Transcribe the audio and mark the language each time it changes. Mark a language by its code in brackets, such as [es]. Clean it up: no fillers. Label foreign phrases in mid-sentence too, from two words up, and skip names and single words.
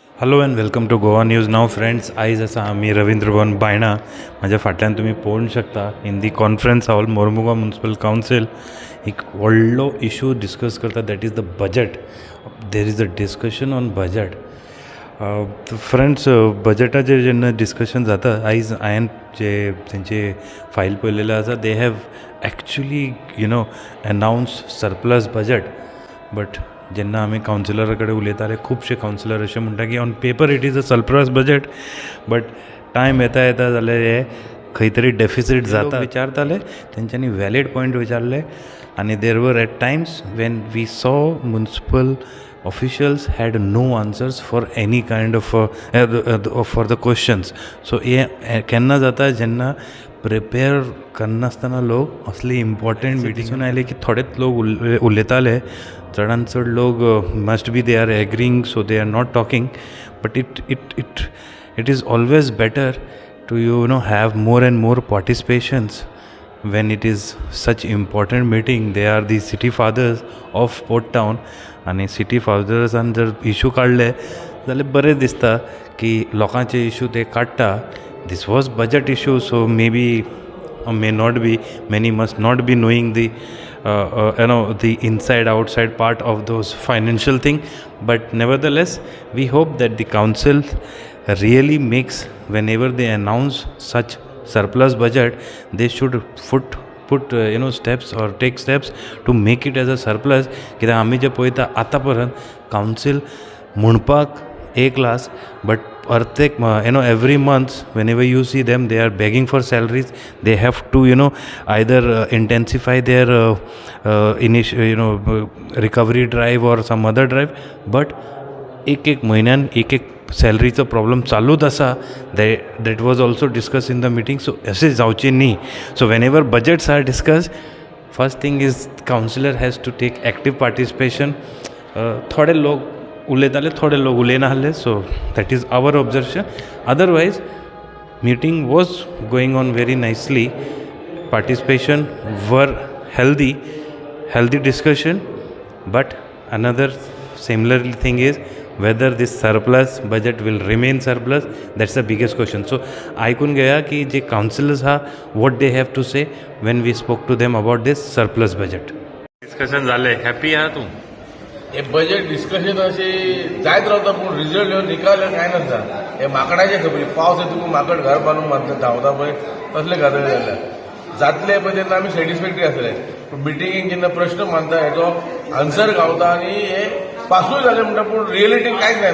[en] Hello and welcome to Goa News. Now friends, [kok] आयज आसा आमी रवींद्र भवन बायणा. म्हाज्या फाटल्यान तुमी पळोवंक शकता [en] in the conference hall [kok] मोर्मुगांव म्युनिसिपल कावन्सील एक व्हडलो इशू डिस्कस करता, [en] That is the budget. There is a discussion on budget. [kok] फ्रेंड्स, बजटाचेर जेन्ना डिस्कशन जाता, आयज हांवें जे तेंचे फायल पळयलेले आसा, [en] they have actually announced surplus budget. [kok] बट जेन्ना आमी कावन्सिलरा कडेन उलयताले, खुबशे कावन्सिलर अशें म्हणटा की [en] on paper it is a surplus budget, but time [kok] येता जाल्यार हे खंय तरी डेफिसीट जाता. विचारताले तेंच्यांनी [en] valid point [kok] विचारले, आनी [en] there were eight times when we saw municipal officials had no answers for any kind of for the questions. [kok] सो हे केन्ना जाता जेन्ना प्रिपेर करनासतना लोक असली इम्पॉर्टंट मिटिंगून आयले की थोडेच लोक उलयताले. चडांत चड लोक [en] must be they are agreeing, so they are not talking. But it is always better to have more and more participations when it is such important meeting. They are the city fathers of Port Town, [kok] आणि सिटी फादर्सान जर इशू काडले जाल्यार बरें दिसता की लोकांचे इशू ते काडटा. [en] This was budget issue, so maybe or may not be, many must not be knowing the inside outside part of those financial thing. But nevertheless, we hope that the council really makes, whenever they announce such surplus budget, they should put steps or take steps to make it as a surplus. [kok] कित्याक आमी जे पळयता आतां पर्यंत कावन्सील म्हणपाक एक क्लास, बट प्रत्येक [en] every month whenever you see them, they are begging for salaries. They have to either intensify their recovery drive or some other drive. [kok] But एक म्हयन्यान एक सॅलरीचो प्रॉब्लम चालूच आसा. [en] That was also discuss in the meeting. [kok] सो अशें जावचें न्ही. [en] So whenever budgets are discuss, first thing is councillor has to take active participation. [kok] थोडे लोक उलयताले, थोडे लोक उलयना आहले. [en] So that is our observation. Otherwise meeting was going on very nicely. पार्टिसिपेशन [kok] वर [en] healthy discussion. But another similar thing is whether this surplus budget will remain surplus. That's the biggest question. So [kok] ऐकून घेया की जे काउन्सिलर्स हा [en] what they have to say when we spoke to them about this surplus budget. [kok] डिस्कशन झाले. हॅपी आहा तूं? हे बजेट डिस्कशन अशें जायत रावता, पूण रिजल्ट येवन निकाल कांय नासता. हे माकडाचे खबरी, पावस येतकूच माकड घर बांदून बांदता धांवता पळय, तसले गजाली जाल्या. जातले पळय तेन्ना आमी सॅटिस्फॅक्टरी आसले. पूण मिटिंगेक जेन्ना प्रश्न मांडटा हेजो आन्सर गावता आनी हे पासूय जालें म्हणटा, पूण रियलिटी कांयच जायना.